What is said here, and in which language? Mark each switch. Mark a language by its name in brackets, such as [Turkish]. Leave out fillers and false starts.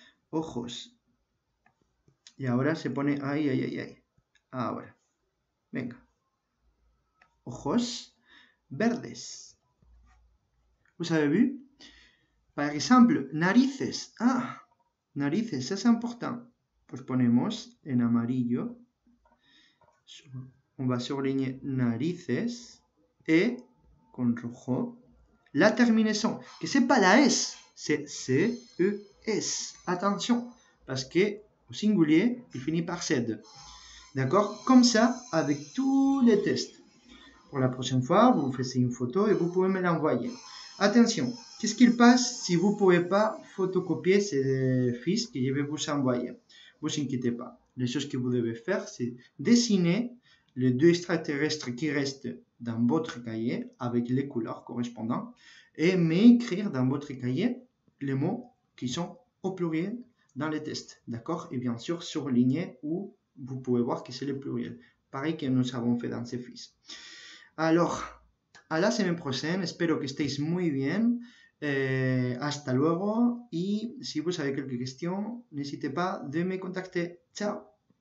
[Spanish] Ojos. Y ahora se pone ay, ay, ay, ay. Ahora. Venga. Ojos verdes. [French] ¿Vous avez vu? Par exemple, narices. Ah, narices, ça c'est important. [Spanish] Pues ponemos en amarillo. [French] On va surligner narices. Et, [Spanish] con rojo, [French] la terminaison. Que c'est pas la S, c'est C-E-S. Attention, parce que au singulier, il finit par Z. D'accord? Comme ça, avec tous les tests. Pour la prochaine fois, vous faites une photo et vous pouvez me l'envoyer. Attention, qu'est-ce qu'il passe si vous ne pouvez pas photocopier ces fiches que je vais vous envoyer? Vous inquiétez pas. Les choses que vous devez faire, c'est dessiner les 2 extraterrestres qui restent dans votre cahier avec les couleurs correspondantes et m'écrire dans votre cahier les mots qui sont au pluriel dans les tests. D'accord? Et bien sûr, surligner où vous pouvez voir que c'est le pluriel. Pareil que nous avons fait dans ces fiches. Alors, a la semaine prochaine, [Spanish] espero que estéis muy bien. Hasta luego. [French] Y si vous avez quelques questions, n'hésitez pas de me contacter. Ciao.